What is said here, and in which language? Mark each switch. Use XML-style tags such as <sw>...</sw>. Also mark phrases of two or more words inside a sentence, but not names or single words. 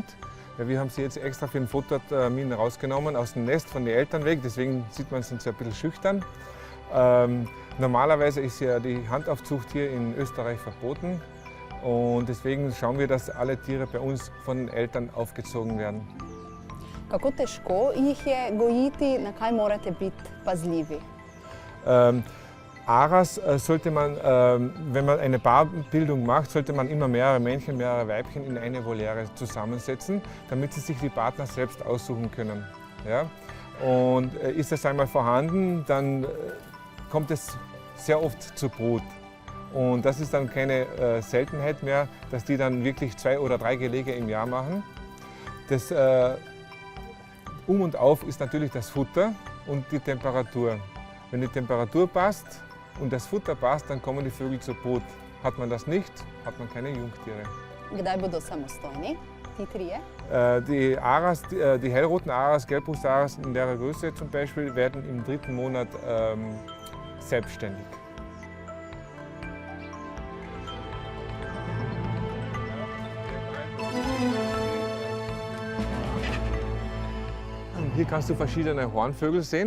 <de>Wir haben sie jetzt extra für den Futtertermin rausgenommen, aus dem Nest von den Eltern weg, deswegen sieht man, sind sie ein bisschen schüchtern. Normalerweise ist ja die Handaufzucht hier in Österreich verboten und deswegen schauen wir, dass alle Tiere bei uns von den Eltern aufgezogen werden.</de> <sl>Kako težko jih je gojiti, na kaj morate biti pazljivi?</sl> <de>Aras sollte man, wenn man eine Paarbildung macht, sollte man immer mehrere Männchen, mehrere Weibchen in eine Voliere zusammensetzen, damit sie sich die Partner selbst aussuchen können. Ja? Und ist das einmal vorhanden, dann kommt es sehr oft zur Brut. Und das ist dann keine Seltenheit mehr, dass die dann wirklich 2 oder 3 Gelege im Jahr machen. Das Um und Auf ist natürlich das Futter und die Temperatur. Wenn die Temperatur passt und das Futter passt, dann kommen die Vögel zur Brut. Hat man das nicht, hat man keine Jungtiere.</de> <sl>Kdaj bodo samostojni, ti trije?</sl> <de>Die hellroten Aras, Gelbbrust-Aras in der Größe zum Beispiel, werden im 3. Monat selbstständig. Hier kannst du verschiedene Hornvögel sehen.</de>